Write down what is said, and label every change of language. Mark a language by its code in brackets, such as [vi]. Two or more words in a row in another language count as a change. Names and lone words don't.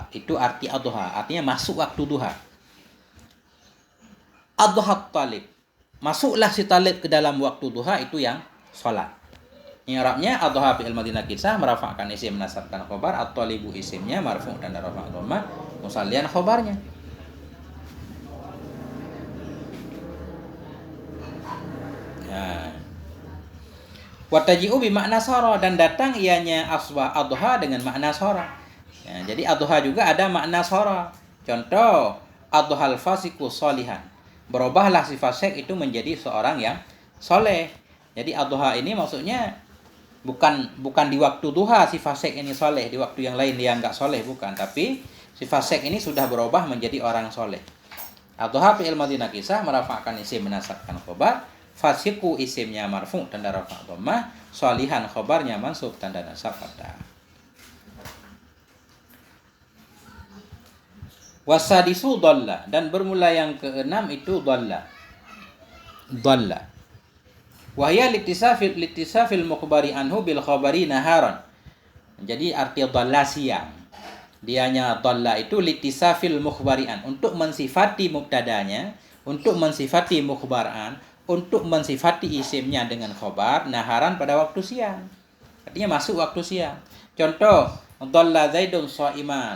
[id] Itu arti ad-duha, artinya masuk waktu duha. [ar] الضحى طالب, [id] masuklah si talib ke dalam waktu duha, itu yang sholat. I'rabnya adha [ar] فعل ماض ناقصة, [id] merafa'kan isim, nasabkan khabar, at-talibu isimnya marfu' dan [ar] رفع ضمة, [id] musallian khabarnya. [ar] وتجيء بمعنى صار, [id] dan datang ianya aswa adha dengan makna sara. Ya, jadi adha juga ada makna sara. Contoh, [ar] أضحى الفاسق صالحا, [id] berubahlah si fasik itu menjadi seorang yang soleh. Jadi adha ini maksudnya bukan di waktu duha si fasik ini soleh, di waktu yang lain dia enggak soleh, bukan, tapi si fasik ini sudah berubah menjadi orang soleh. Adha [ar] فعل ماض ناقصة, [id] merafa'kan isim, menasabkan khabar. Fasiqu isimnya marfu tanda [ar] رفع ضمة, [id] sholihan khobarnya mansub tanda [ar] نصب فتحة. والسادس ظل, [id] dan bermula yang keenam itu dhalla. Dhalla. [ar] وهي لاتصاف المخبر عنه بالخبر نهارا. [id] Jadi arti dhalla siang. Dianya dhalla itu [ar] لاتصاف المخبر, [id] untuk mensifati mubtadanya, untuk mensifati mukhbaran, untuk mensifati isimnya dengan [ar] خبر نهارا [id] pada waktu siang. Artinya masuk waktu siang. Contoh, [ar] ظل زيد صائما.